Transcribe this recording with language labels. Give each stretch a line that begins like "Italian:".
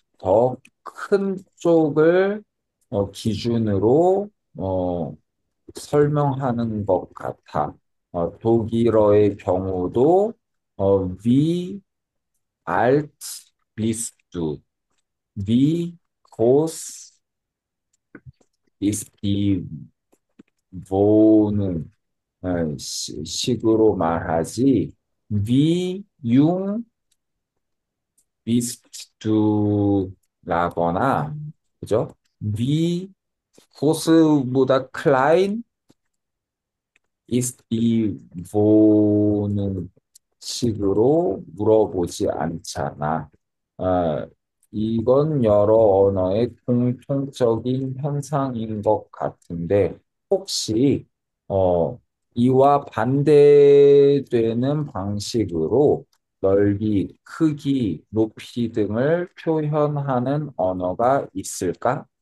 Korean: 더 큰 쪽을 기준으로 설명하는 것 같아. 독일어의 경우도
German: wie alt bist du? Wie groß ist die Wohnung?
Korean: 식으로 말하지.
German: Wie jung bist du?
Korean: 라거나, 그죠?
German: Wie groß보다 klein ist die Wohnung?
Korean: 식으로 물어보지 않잖아. 어, 이건 여러 언어의 공통적인 현상인 것 같은데, 혹시, 어, 이와 반대되는 방식으로 넓이, 크기, 높이 등을 표현하는 언어가 있을까?